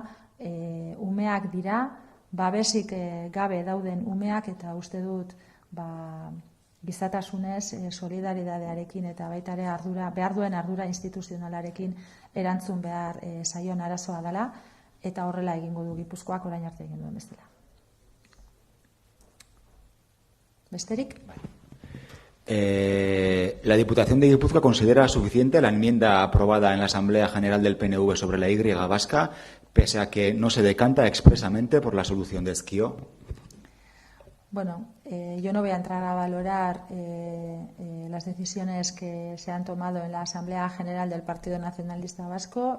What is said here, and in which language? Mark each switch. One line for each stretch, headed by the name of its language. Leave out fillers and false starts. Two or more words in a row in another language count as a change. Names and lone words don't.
Basque: Umeak dira, babesik gabe dauden umeak, eta uste dut gizatasunez, solidaridadearekin eta baita ere behar duen ardura instituzionalarekin erantzun behar zaion arazoa dela, eta horrela egingo du Gipuzkoak orain arte egin duen bezala. ¿Besterik?
Spanish: La Diputación de Guipúzcoa considera suficiente la enmienda aprobada en la Asamblea General del PNV sobre la Y vasca, pese a que no se decanta expresamente por la solución de Ezkio. Yo no voy a entrar a valorar las decisiones que se han tomado en la Asamblea General del Partido Nacionalista Vasco.